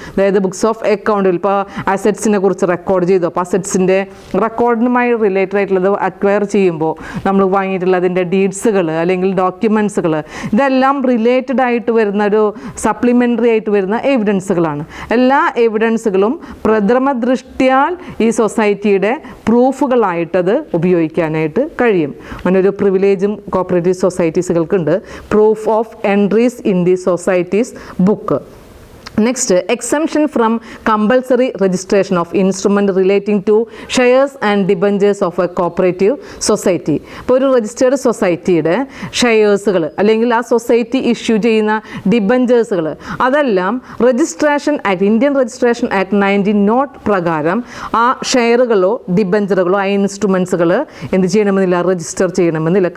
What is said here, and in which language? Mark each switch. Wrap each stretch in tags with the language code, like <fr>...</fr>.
<ml>അതായത് books of അക്കൗണ്ടിൽ ഇപ്പോൾ അസറ്റ്സിനെ കുറിച്ച് റെക്കോർഡ് ചെയ്തു, അപ്പോൾ അസറ്റ്സിൻ്റെ റെക്കോർഡിനുമായി റിലേറ്റഡ് ആയിട്ടുള്ളത് അക്വയർ ചെയ്യുമ്പോൾ നമ്മൾ വാങ്ങിയിട്ടുള്ള അതിൻ്റെ ഡീഡ്സുകൾ അല്ലെങ്കിൽ ഡോക്യുമെൻറ്റ്സുകൾ, ഇതെല്ലാം റിലേറ്റഡ് ആയിട്ട് വരുന്ന ഒരു സപ്ലിമെൻ്ററി ആയിട്ട് വരുന്ന എവിഡൻസുകളാണ്. എല്ലാ എവിഡൻസുകളും പ്രഥമ ദൃഷ്ട്യാൽ ഈ സൊസൈറ്റിയുടെ പ്രൂഫുകളായിട്ടത് ഉപയോഗിക്കാനായിട്ട് കഴിയും. അങ്ങനെ ഒരു പ്രിവിലേജും cooperative സൊസൈറ്റീസുകൾക്കുണ്ട്,</ml> <en>Proof of entries in the societies book. Next, exemption from compulsory registration of instrument relating to shares and debentures of a cooperative society.</en> <ml>ഇപ്പോൾ ഒരു രജിസ്റ്റേർഡ് സൊസൈറ്റിയുടെ ഷെയർസുകൾ അല്ലെങ്കിൽ ആ സൊസൈറ്റി ഇഷ്യൂ ചെയ്യുന്ന ഡിബഞ്ചേഴ്സുകൾ അതെല്ലാം registration act, Indian registration act 19 not പ്രകാരം ആ ഷെയറുകളോ ഡിബഞ്ചറുകളോ ആ ഇൻസ്ട്രുമെൻസുകൾ എന്ത് ചെയ്യണമെന്നില്ല, രജിസ്റ്റർ ചെയ്യണമെന്നില്ല.</ml>